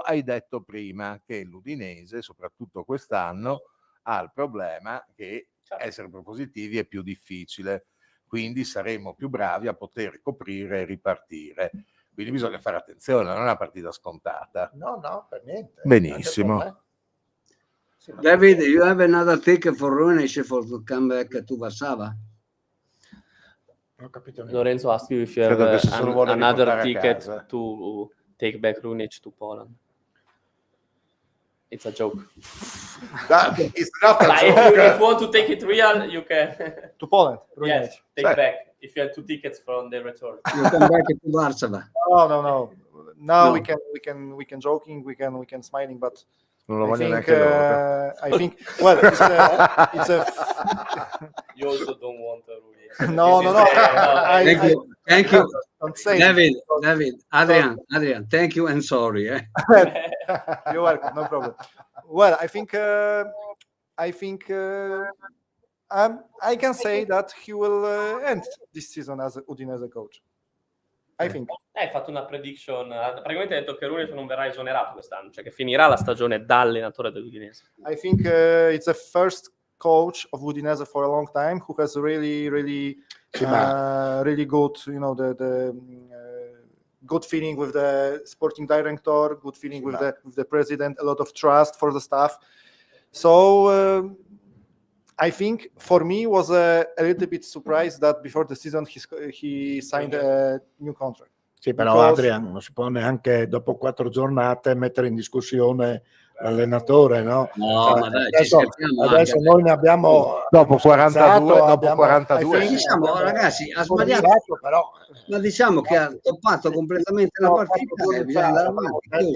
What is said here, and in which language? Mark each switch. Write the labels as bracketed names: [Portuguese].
[Italian] Hai detto prima che l'Udinese, soprattutto quest'anno, ha il problema che essere propositivi è più difficile, quindi saremo più bravi a poter coprire e ripartire. Quindi bisogna fare attenzione, non è una partita scontata. No, per niente. Benissimo. [English] David, you have another ticket for Ruination for to come back to Varsava? [Italian] Non ho capito. [English] Lorenzo asked you if you have another ticket to take back Runich to Poland. It's a joke. It's not a joke. If you want to take it real, you can. To Poland. Yes, take back. If you have 2 tickets from the return. You come back to Varsava. No. Now we can joking, we can smiling, but [Italian] non lo voglio neanche loro. [English] I think well, it's a You also don't want a Rudy. no. Thank you. don't say David, Adrian, thank you and sorry. You're welcome, no problem. Well, I think I can say that he will end this season as Udinese coach. I think. [Italian] Hai fatto una prediction, praticamente hai detto che Rooney non verrà esonerato quest'anno, cioè che finirà la stagione da allenatore dell'Udinese. [English] I think it's the first coach of Udinese for a long time who has really good, the good feeling with the sporting director, good feeling with the president, a lot of trust for the staff. So I think for me was a little bit surprised that before the season he signed a new contract. [Italian] Sì, però Adrian non si può neanche dopo 4 giornate mettere in discussione l'allenatore, no? No, ma dai, adesso noi ne abbiamo dopo 42 diciamo, ragazzi, ha sbagliato, però ma diciamo che ha toppato completamente la partita e bisogna andare avanti.